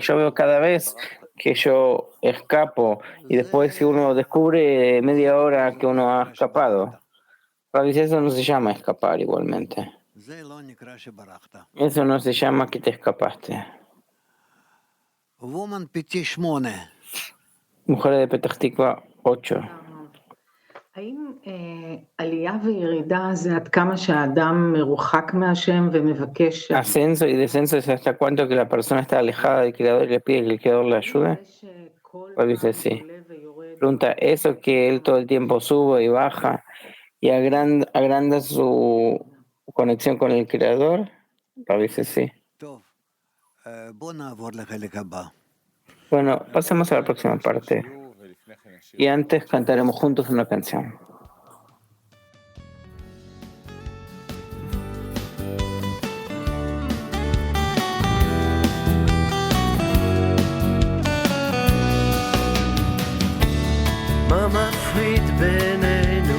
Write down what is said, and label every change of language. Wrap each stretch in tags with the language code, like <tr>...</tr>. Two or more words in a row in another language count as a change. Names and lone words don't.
<es>Yo veo cada vez que yo escapo y después si uno descubre media hora que uno ha escapado. Eso no se llama escapar igualmente. Eso no se llama que te escapaste. Mujeres de Petah Tikva 8.</es> <he>האם עלייה וירידה זה עד כמה שהאדם מרוחק מהשם ומבקש...</he> <es>Ascenso y descenso es hasta cuánto que la persona está alejada del Creador y le pide que el Creador le ayude. Dice sí. Pregunta, ¿eso que él todo el tiempo sube y baja y agranda su conexión con el Creador? Dice sí. Bueno, pasemos a la próxima parte. Y antes cantaremos juntos una canción.</es> <he>מה מפריד בינינו?</he>